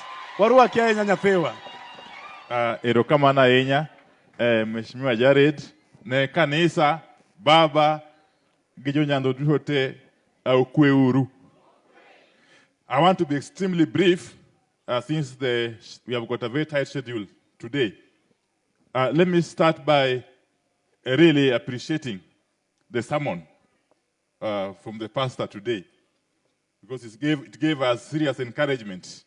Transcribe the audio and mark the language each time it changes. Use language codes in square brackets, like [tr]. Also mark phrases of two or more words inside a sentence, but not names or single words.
[luo] Warua Kenya nyapewa. Erokamana ahinya, Mheshimiwa Jared, ne kanisa, baba, gi jonyando duto te okweuru. [en] I want to be extremely brief since we have got a very tight schedule today. Let me start by really appreciating the sermon from the pastor today, because it gave us serious encouragement.